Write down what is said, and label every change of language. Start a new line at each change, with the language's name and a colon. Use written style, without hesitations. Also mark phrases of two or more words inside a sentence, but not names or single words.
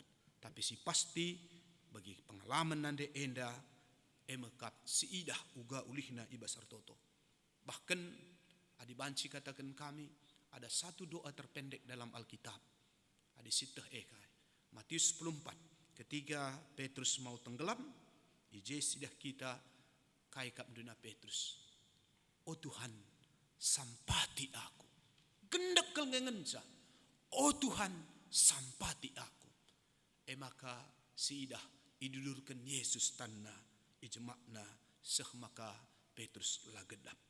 Batak Karo: Tapi si pasti bagi pengalaman nande enda mekap si idah uga ulihna ibas ertoto.
Indonesian: Bahkan
Batak Karo: adi banci
Indonesian: katakan kami ada satu doa terpendek dalam Alkitab.
Batak Karo: Adi sitah
Indonesian: Matius 14 ketika Petrus mau tenggelam,
Batak Karo: ije sidah kita kai kap duna Petrus. Oh Tuhan, sampati aku. Gendak kelngengensa. Oh Tuhan, sampati aku. Maka si idah idulurkan Yesus tanna ijemakna maka Petrus lagedap.